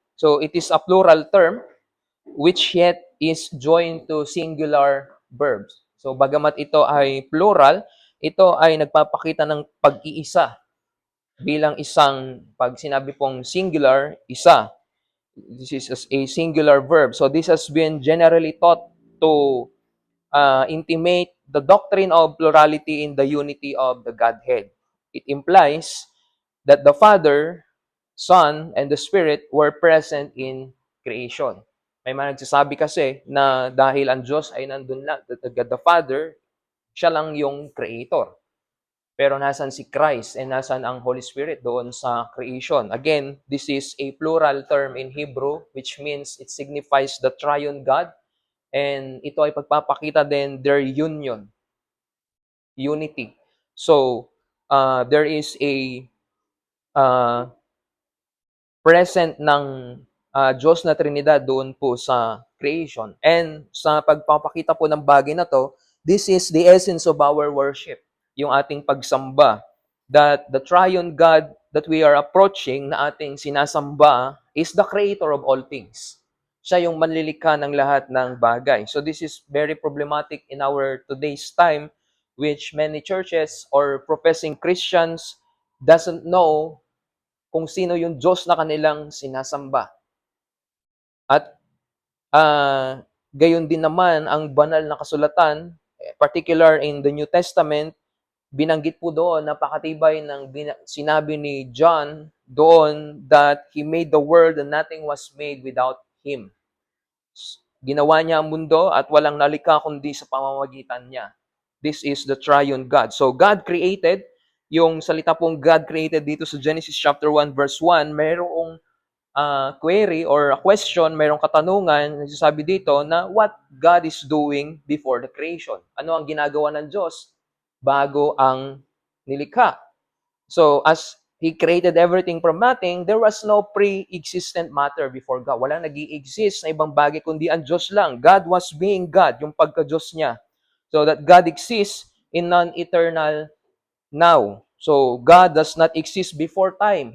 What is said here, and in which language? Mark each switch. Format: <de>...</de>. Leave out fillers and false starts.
<en>So, it is a plural term which yet is joined to singular verbs.</en> <tl>So, bagamat ito ay plural, ito ay nagpapakita ng pag-iisa bilang isang, pag sinabi pong singular, isa.</tl> <en>This is a singular verb. So, this has been generally taught to intimate the doctrine of plurality in the unity of the Godhead. It implies that the Father, Son, and the Spirit were present in creation.</en> <tl>May mga nagsasabi kasi na dahil ang Diyos ay nandun lang,</tl> <en>that God the Father,</en> <tl>siya lang yung creator. Pero nasan si Christ and nasan ang Holy Spirit doon sa creation?</tl> <en>Again, this is a plural term in Hebrew, which means it signifies the triune God.</en> <tl>And ito ay pagpapakita din</tl> <en>their union, unity. So, there is a uh, present</en> <tl>ng Diyos na Trinidad doon po sa creation. And sa pagpapakita po ng bagay na to,</tl> <en>this is the essence of our worship,</en> <tl>yung ating pagsamba.</tl> <en>That the triune God that we are approaching,</en> <tl>na ating sinasamba,</tl> <en>is the creator of all things.</en> <tl>Siya yung manlilikha ng lahat ng bagay.</tl> <en>So this is very problematic in our today's time, which many churches or professing Christians doesn't know</en> <tl>kung sino yung Diyos na kanilang sinasamba. At gayon din naman ang banal na kasulatan,</tl> <en>particular in the New Testament,</en> <tl>binanggit po doon, napakatibay ng sinabi ni John doon</tl> <en>that He made the world and nothing was made without Him.</en> <tl>Ginawa niya ang mundo at walang nalikha kundi sa pamamagitan niya.</tl> <en>This is the triune God. So God created,</en> <tl>yung salita pong</tl> <en>God created dito sa Genesis chapter 1 verse 1, mayroong query or a question,</en> <tl>mayroong katanungan, nagsasabi dito na</tl> <en>what God is doing before the creation.</en> <tl>Ano ang ginagawa ng Diyos bago ang nilikha?</tl> <en>So, as He created everything from nothing, there was no pre-existent matter before God.</en> <tl>Walang nag-i-exist na ibang bagay kundi ang Diyos lang.</tl> <en>God was being God,</en> <tl>yung pagka-Diyos niya.</tl> <en>So that God exists in non-eternal now. So, God does not exist before time.</en>